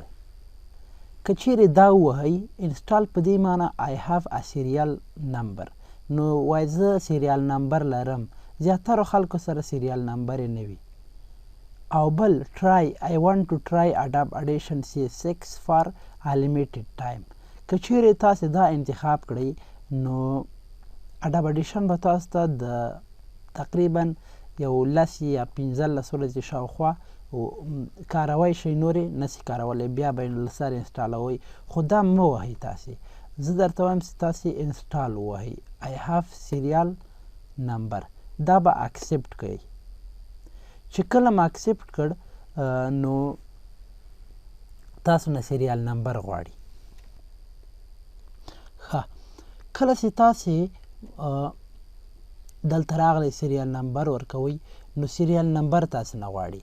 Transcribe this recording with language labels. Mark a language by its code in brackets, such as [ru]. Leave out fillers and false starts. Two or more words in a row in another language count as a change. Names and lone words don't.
[ps] که چیرې دا ووهئ انسټال په دې معنی [en] I have a serial number، [ps] نو وایي زه [en] serial number [ps] لرم. زیاترو خلکو سره [en] serial number [ps] یې نه وي. او بل ټرای [en] I want to try adobe audition CS6 for a limited time. [ps] که چیرې تاسې دا انتخاب کړئ نو adobe audition به تاسو ته د تقریبا یو 10 یا 15 ورځې شاوخوا کاروی شئ، نورې نسي کارولی، بیا به یې له سر انسټالوئ. خو دا مه وهئ تاسې، زه درته وایم چې تاسې انسټال ووهئ [en] I have serial number. [ps] دا به اکسپټ کړئ. چې کله م اکسپټ کړ نو تاسو نه [en] serial number [ps] غواړي. ښه، کله چې تاسې دلته راغلی [en] serial number [ps] ورکوئ نو [en] serial number [ps] تاسې نه غواړي.